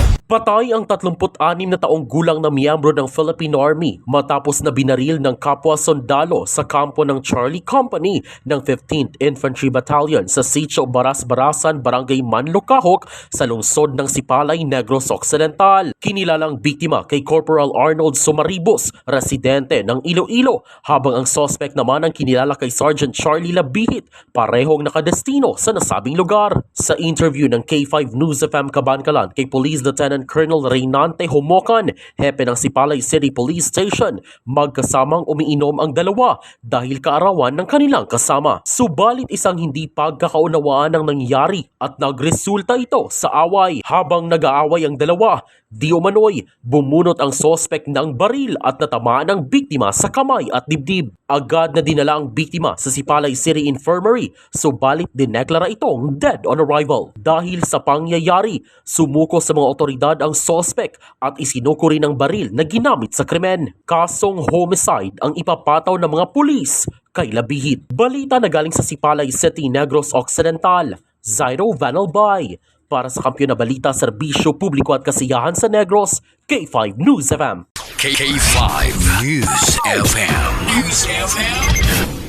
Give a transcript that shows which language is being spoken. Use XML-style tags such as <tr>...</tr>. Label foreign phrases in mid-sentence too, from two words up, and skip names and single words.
<tl>Patay ang 36 na taong gulang na miyembro ng Philippine Army matapos na binaril ng kapwa sundalo sa kampo ng Charlie Company ng 15th Infantry Battalion sa Sitio Baras-Barasan, Barangay Manlocahok sa lungsod ng Sipalay, Negros Occidental. Kinilalang biktima kay Corporal Arnold Sumaribos, residente ng Iloilo, habang ang suspect naman ang kinilala kay Sergeant Charlie Labihit, parehong nakadestino sa nasabing lugar. Sa interview ng K5 News FM Kabankalan kay Police Lieutenant Colonel Reynante Homocan, hepe ng Sipalay City Police Station, magkasamang umiinom ang dalawa dahil kaarawan ng kanilang kasama. Subalit isang hindi pagkakaunawaan ang nangyari at nagresulta ito sa away. Habang nag-aaway ang dalawa, di umano'y bumunot ang sospek ng baril at natamaan ang biktima sa kamay at dibdib. Agad na dinala ang biktima sa Sipalay City Infirmary, subalit dineklara itong</tl> <en>dead on arrival.</en> <tl>Dahil sa pangyayari, sumuko sa mga otoridad ang sospek at isinuko rin ang baril na ginamit sa krimen. Kasong homicide ang ipapataw ng mga pulis kay Labihit. Balita na galing sa Sipalay City, Negros Occidental, Zairo Vanalbay. Para sa Kampiyon na Balita, Serbisyo Publiko at Kasiyahan sa Negros, K5 News FM. K5 News FM. News FM.</tl>